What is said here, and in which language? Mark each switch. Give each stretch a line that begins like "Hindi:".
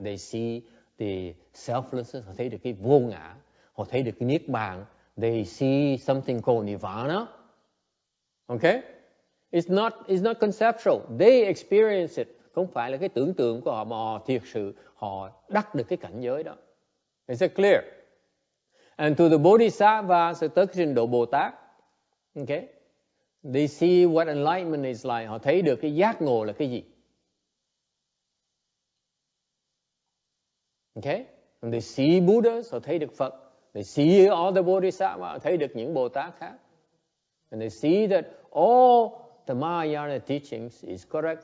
English: They see the selflessness,
Vietnamese: họ thấy được cái vô ngã, họ thấy được cái niết bàn.
English: They see something called nirvana. Okay? It's not conceptual. They experience it.
Vietnamese: Không phải là cái tưởng tượng của họ, mà họ thiệt sự họ đắc được cái cảnh giới đó.
English: Is it clear? And to the Bodhisattvas,
Vietnamese: tới trình độ Bồ Tát,
English: okay, they see what enlightenment is like.
Vietnamese: Họ thấy được cái giác ngộ là cái gì.
English: Okay? And they see Buddhas,
Vietnamese: họ thấy được Phật.
English: They see all the Bodhisattvas,
Vietnamese: họ thấy được những Bồ Tát khác.
English: And they see that all the Mahayana teachings is correct.